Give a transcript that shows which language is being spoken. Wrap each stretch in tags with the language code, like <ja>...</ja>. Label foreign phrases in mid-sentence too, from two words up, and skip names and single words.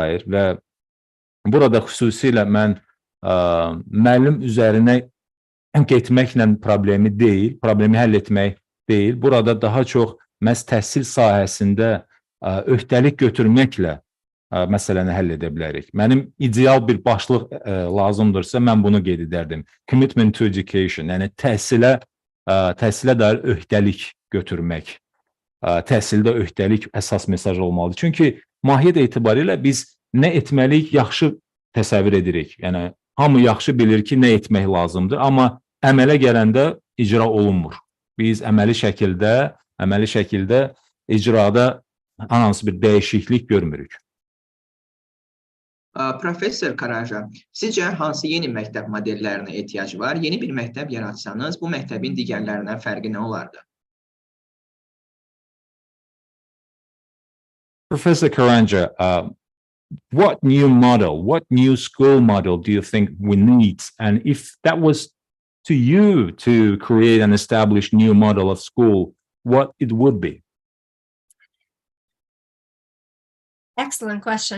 <az>Və burada xüsusilə mən müəllim üzərinə getməklə problemi deyil, problemi həll etmək deyil. Burada daha çox məhz təhsil sahəsində öhdəlik götürməklə məsələni həll edə bilərik. Mənim ideal bir başlıq lazımdırsa, mən bunu qeyd edərdim.</az> <en>Commitment to education,</en> <az>yəni təhsilə dair öhdəlik götürmək. Təhsildə öhdəlik əsas mesaj olmalıdır. Çünki mahiyyət etibarilə biz nə etməliyik yaxşı təsəvvür edirik. Yəni hamı yaxşı bilir ki, nə etmək lazımdır, amma əmələ gələndə icra olunmur. Biz əməli şəkildə icrada hansı bir dəyişiklik görmürük. Professor Karanxha, sizcə hansı yeni məktəb modellərinə ehtiyac var? Yeni bir məktəb yaratsanız, bu məktəbin digərlərindən fərqi nə olardı?</az> <en>Professor Karanxha, what new school model do you think we need? And if that was to you to create and establish new model of school, what it would be? Excellent question.</en>